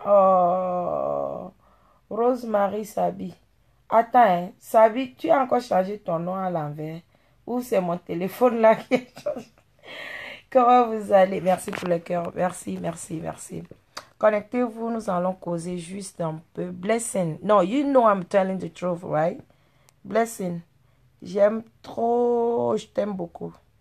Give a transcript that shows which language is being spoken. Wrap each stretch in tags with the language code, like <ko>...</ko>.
<en>Oh, Rosemary Sabi.</en> <fr>Attends, hein, Sabi, tu as encore changé ton nom à l'envers? Ou c'est mon téléphone là qui est changé? Comment vous allez? Merci pour le cœur. Merci, merci, merci. Connectez-vous, nous allons causer juste un peu.</fr> <en>Blessing. No, you know I'm telling the truth, right? Blessing.</en> <fr>J'aime trop, je t'aime beaucoup.</fr>